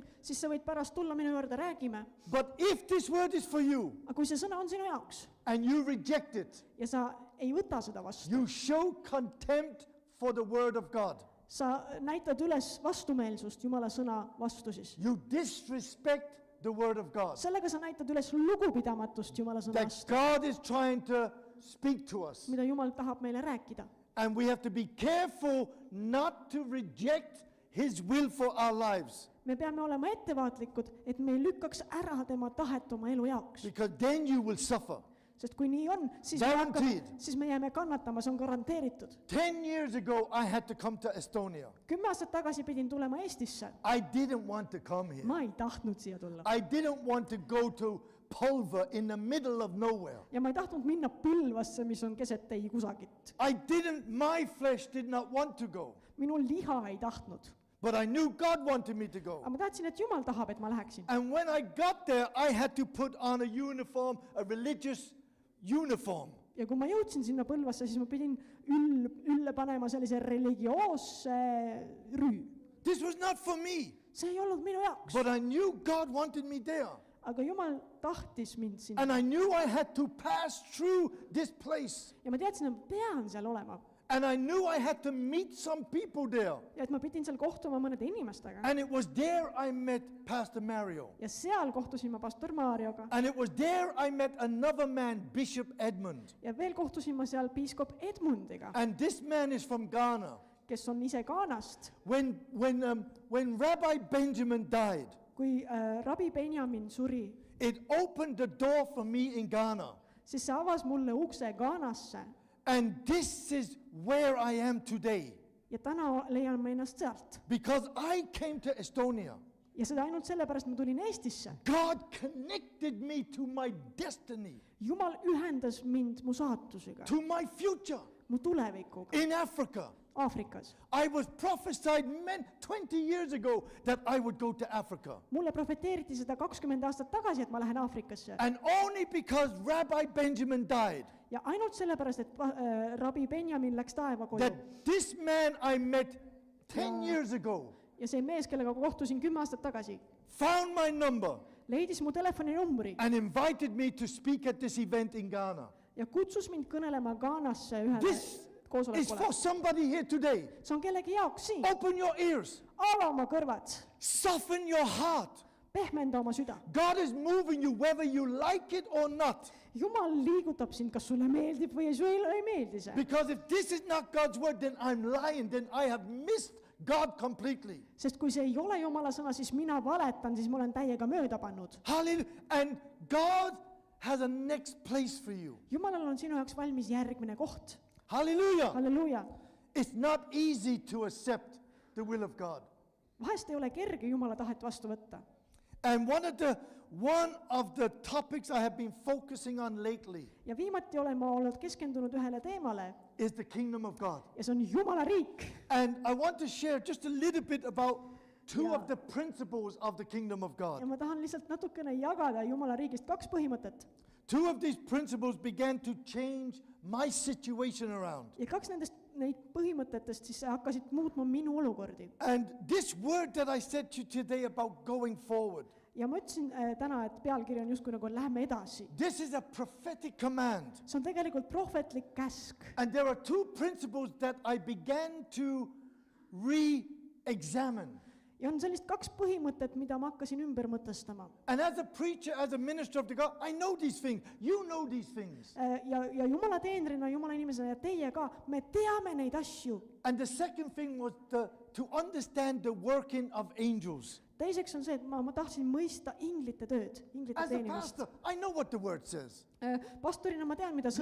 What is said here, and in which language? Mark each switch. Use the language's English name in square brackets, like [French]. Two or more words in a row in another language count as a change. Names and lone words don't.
[Estonian] siis sa võid pärast tulla minu juurde, räägime. [English] But if this word is for you [Estonian] Aga kui see sõna on sinu jaoks [English] and you reject it, [Estonian] ja sa ei võta seda vastu, [English] you show contempt for the word of God. [Estonian] sa näitad üles vastumeelsust Jumala sõna vastu siis. [English] You disrespect the word of God. [Estonian] Sellega sa näitad üles lugupidamatust Jumala sõna [English] That [Estonian] vastu, [English] God is trying to speak to us. [Estonian] mida Jumal tahab meile rääkida. [English] And we have to be careful not to reject His will for our lives. [Estonian] Me peame olema ettevaatlikud, et me ei lükkaks ära tema tahet oma elu jaoks. [English] Because then you will suffer. [Estonian] Sest kui nii on, [English] Guaranteed. [Estonian] siis me jääme kannatama, see on garanteeritud. [English] 10 years ago, I had to come to Estonia. [Estonian] 10 aastat tagasi pidin tulema Eestisse. [English] I didn't want to come here. [Estonian] Ma ei tahtnud siia tulla. [English] I didn't want to go to Pulver in the middle of nowhere. [Estonian] Ja ma ei tahtnud minna Põlvasse, mis on keset ei kusagit. [English] My flesh did not want to go. [Estonian] Minu liha ei tahtnud. [English] But I knew God wanted me to go. [Estonian] Aga ma tahtsin, et Jumal tahab, et ma läheksin. [English] And when I got there, I had to put on a uniform, a religious uniform. [Estonian] Ja kui ma jõudsin sinna Põlvasse, siis ma pidin ülle panema sellise religioosse rüü. [English] This was not for me, [Estonian] See ei olnud minu jaoks. [English] but I knew God wanted me there. [Estonian] Aga Jumal tahtis mind sinna. [English] And I knew I had to pass through this place. [Estonian] Ja ma teadsin, et ma pean seal olema. [English] And I knew I had to meet some people there. [Estonian] Ja et ma pidin seal kohtuma mõnede inimestega. [English] And it was there I met Pastor Mario. [Estonian] Ja seal kohtusin ma pastor Marioga. [English] And it was there I met another man, Bishop Edmund. [Estonian] Ja veel kohtusin ma seal piiskop Edmundiga, [English] And this man is from Ghana. [Estonian] kes on ise Ghanast. [English] When Rabbi Benjamin died, [Estonian] Kui rabi Benjamin suri, [English] it opened the door for me in Ghana. [Estonian] siis see avas mulle ukse Ghanasse. [English] And this is where I am today. [Estonian] Ja täna leian ma ennast sealt. [English] Because I came to Estonia. [Estonian] Ja seda ainult sellepärast ma tulin Eestisse. [English] God connected me to my destiny, [Estonian] Jumal ühendas mind mu saatusega, [English] to my future [Estonian] mu tulevikuga [English] in Africa. [Estonian] Aafrikas. [English] I was prophesied 20 years ago that I would go to Africa. [Estonian] Mulle profeteeriti seda 20 aastat tagasi, et ma lähen Aafrikasse. [English] And only because Rabbi Benjamin died, [Estonian] Ja ainult sellepärast, et rabi Benjamin läks taeva koju. [English] that this man I met 10 years ago [Estonian] Ja see mees, kellega kohtusin 10 aastat tagasi, [English] found my number [Estonian] leidis mu telefoninumbri [English] and invited me to speak at this event in Ghana. [Estonian] ja kutsus mind kõnelema Ghanasse ühele [English] This is [Estonian] koosolekule. [English] for somebody here today. [Estonian] See on kellegi jaoks siin. [English] Open your ears. [Estonian] Ava oma kõrvad, [English] Soften your heart. [Estonian] pehmenda oma süda. [English] God is moving you whether you like it or not. [Estonian] Jumal liigutab sind, kas sulle meeldib või sulle ei meeldi see. [English] Because if this is not God's word, then I'm lying. Then I have missed God completely. [Estonian] sest kui see ei ole Jumala sõna, siis mina valetan, siis ma olen täiega mööda pannud. [English] Hallelujah. And God has a next place for you. [Estonian] Jumalal on sinu jaoks valmis järgmine koht. [English] Hallelujah. [Estonian] Halleluuja. [English] It's not easy to accept the will of God. [Estonian] Vahest ei ole kerge Jumala tahet vastu võtta. [English] And one of the topics I have been focusing on lately [Estonian] Ja viimati olen ma olnud keskendunud ühele teemale [English] is the kingdom of God. [Estonian] ja see on Jumala riik. [English] And I want to share just a little bit about two Yeah. of the principles of the kingdom of [Estonian] Ja [English] God. [Estonian] ma tahan lihtsalt natukene jagada Jumala riigist 2 põhimõtet. [English] Two of these principles began to change my situation around. [Estonian] Ja 2 neid põhimõtetest siis hakkasid muutma minu olukordi. [English] And this word that I said to you today about going forward, [Estonian] Ja ma ütlesin täna, et pealkiri on justkui nagu lähme edasi. [English] this is a prophetic command. [Estonian] See on tegelikult prohvetlik käsk. [English] And there are two principles that I began to re-examine. Ja on sellist 2 põhimõtet, mida ma hakkasin ümber mõtestama. And as a preacher, as a minister of the God, I know these things. You know these things. [Estonian] Ja Jumala teenrina, Jumala inimesena ja teie ka, me teame neid asju. [English] And the second thing was to understand the working of angels. [Estonian] Teiseks on see, et ma tahtsin mõista inglite tööd, inglite [English] As a [Estonian] teenimist. [English] pastor, I know what the word says. [Estonian] Pastorina ma tean, mida